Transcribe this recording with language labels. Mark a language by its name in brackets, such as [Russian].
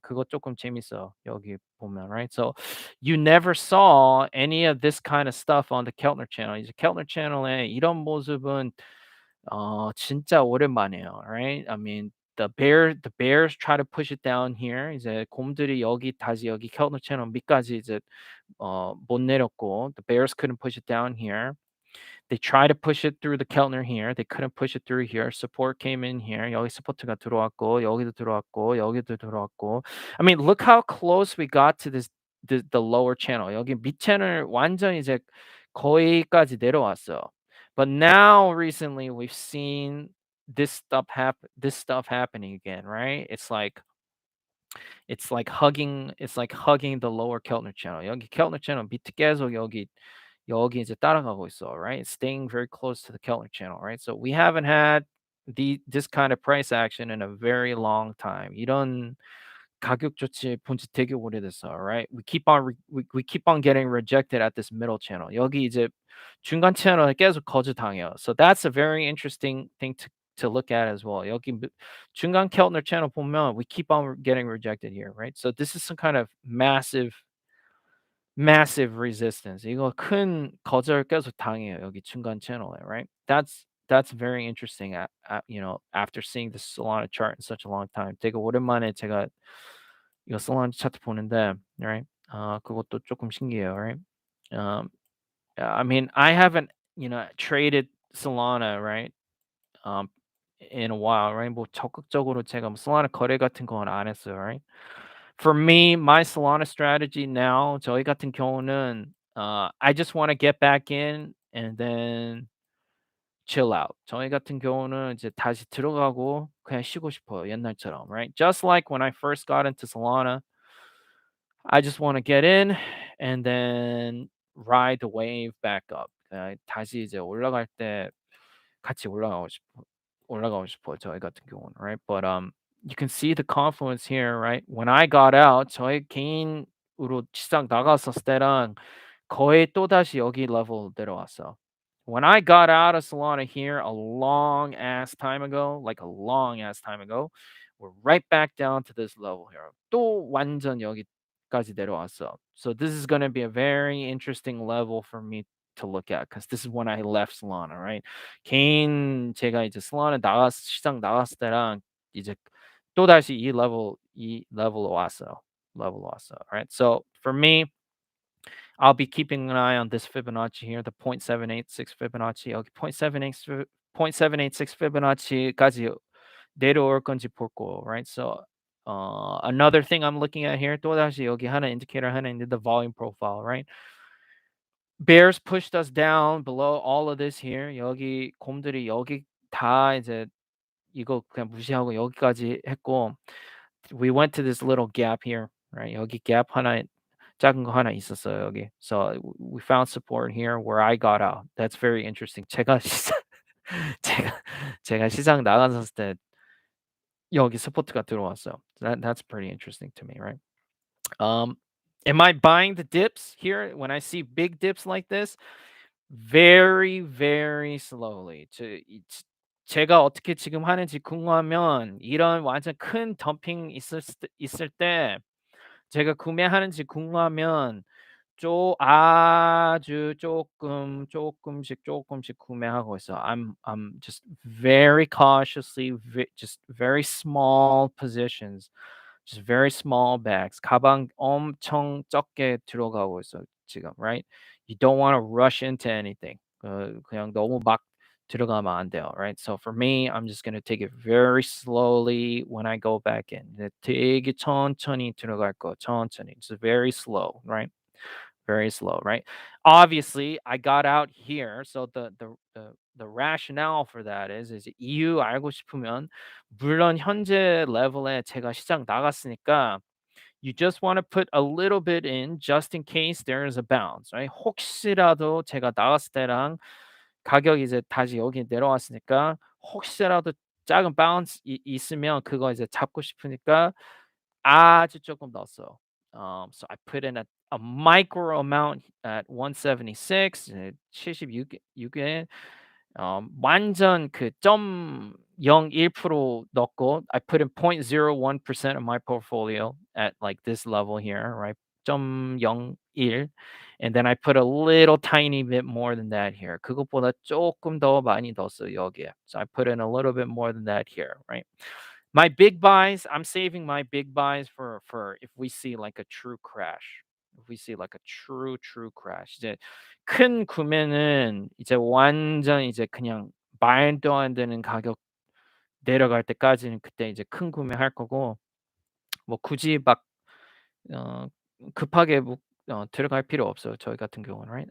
[Korean] 그거 조금 재밌어 여기 보면, [English] right? So you never saw any of this kind of stuff on the Keltner channel. [Korean] 이제 Keltner channel에 이런 모습은 진짜 오랜만이에요, [English] right? I mean the bears try to push it down here. [Korean] 이제 곰들이 여기 다시 여기 Keltner channel 밑까지 이제 못 내렸고 [English] the bears couldn't push it down here. They try to push it through the Keltner here. They couldn't push it through here. Support came in here. [Korean] 여기 서포트가 들어왔고 여기도 들어왔고 여기도 들어왔고. [English] I mean, look how close we got to this the lower channel. [Korean] 여기 밑 채널 완전 이제 거의까지 내려왔어요. [English] But now recently we've seen this stuff happening again, right? It's like hugging the lower Keltner channel. [Korean] 여기 Keltner channel 밑에 계속 여기 이제 따라가고 있어, [English] right? It's staying very close to the Keltner channel, right? So we haven't had this kind of price action in a very long time. [Korean] 이런 가격 조치 본지 되게 오래됐어, [English] right? We keep on getting rejected at this middle channel. [Korean] 여기 이제 중간 채널에 계속 거절당해요. [English] So that's a very interesting thing to look at as well. [Korean] 여기 중간 Keltner channel 보면 [English] we keep on getting rejected here, right? So this is some kind of massive resistance. [Korean] 이거 큰 거절 계속 당해요. 여기 중간 채널에, [English] right? That's very interesting. After seeing the Solana chart in such a long time. [Korean] 되게 오랜만에 제가 이거 Solana 차트 보는데, [English] right? [Korean] 그것도 조금 신기해요, [English] right? Um, I mean, I haven't, traded Solana, right? Um, in a while, right? [Korean] 뭐 적극적으로 제가 뭐 Solana 거래 같은 건 안 했어요, [English] right? For me, my Solana strategy now, [Korean] 저희 같은 경우는 [English] I just want to get back in and then chill out. [Korean] 저희 같은 경우는 이제 다시 들어가고 그냥 쉬고 싶어요. 옛날처럼, [English] right? Just like when I first got into Solana, I just want to get in and then ride the wave back up. [Korean] 다시 이제 올라갈 때 같이 올라가고 싶어 저희 같은 경우는, [English] right? But you can see the confluence here, right? When I got out, [Korean] 저희 개인으로 시장 나갔었을 때랑 거의 또다시 여기 level 내려왔어. [English] When I got out of Solana here a long ass time ago, like a long ass time ago, we're right back down to this level here. [Korean] 또 완전 여기까지 내려왔어. [English] So this is going to be a very interesting level for me to look at because this is when I left Solana, right? [Korean] 제가 이제 시장 나갔을 때랑 이제 또다시 이 level 왔어요. [English] Right? So for me, I'll be keeping an eye on this Fibonacci here, the 0.786 Fibonacci. [Korean] 여기 0.786 Fibonacci까지 내려올 건지 볼 거, [English] right? So another thing I'm looking at here, [Korean] 또다시 여기 하나 indicator 하나 있는데 [English] the volume profile, right? Bears pushed us down below all of this here. [Korean] 여기 곰들이 여기 다 이제 이거 그냥 무시하고 여기까지 했고 [English] we went to this little gap here, right? [Korean] 여기 gap 하나 작은 거 하나 있었어요, 여기. [English] So we found support here where I got out. That's very interesting. [Korean] 제가 시장 제가 제가 시장 나갔었을 때 여기 서포트가 들어왔어요. [English] That's pretty interesting to me, right? Um, am I buying the dips here when I see big dips like this? Very, very slowly. [Korean] 제가 어떻게 지금 하는지 궁금하면 이런 완전 큰 덤핑 있을 때 제가 구매하는지 궁금하면 아주 조금씩 구매하고 있어요. [English] I'm just very cautiously, just very small positions, just very small bags. [Korean] 가방 엄청 적게 들어가고 있어요 지금, [English] right? You don't want to rush into anything. [Korean] 그냥 너무 막 들어가면 안 돼요, [English] right? So for me, I'm just gonna take it very slowly when I go back in. [Korean] 되게 천천히 들어갈 거, 천천히. [English] Just very slow, right? Very slow, right? Obviously, I got out here, so the rationale for that is [Korean] 이유 알고 싶으면 물론 현재 레벨에 제가 시장 나갔으니까 [English] you just want to put a little bit in just in case there is a bounce, right? [Korean] 혹시라도 제가 나갔을 때랑 가격이 이제 다시 여기 내려왔으니까 혹시라도 작은 바운스 있으면 그거 이제 잡고 싶으니까 아주 조금 넣었어요. [English] So I put in a micro amount at 176, [Korean] 76에 완전 그 0.01% 넣고 [English] I put in 0.01% of my portfolio at like this level here, right? 0.01 and then I put a little tiny bit more than that here. [Korean] 그것보다 조금 더 많이 넣었어요, 여기에. [English] So I put in a little bit more than that here, right? My big buys, I'm saving my big buys for if we see like a true crash. If we see like a true crash. [Korean] 이제 큰 구매는 이제 완전 이제 그냥 말도 안 되는 가격 내려갈 때까지는 그때 이제 큰 구매할 거고 뭐 굳이 막 어 급하게 들어갈 필요 없어요, 저희 같은 경우는, [English] right?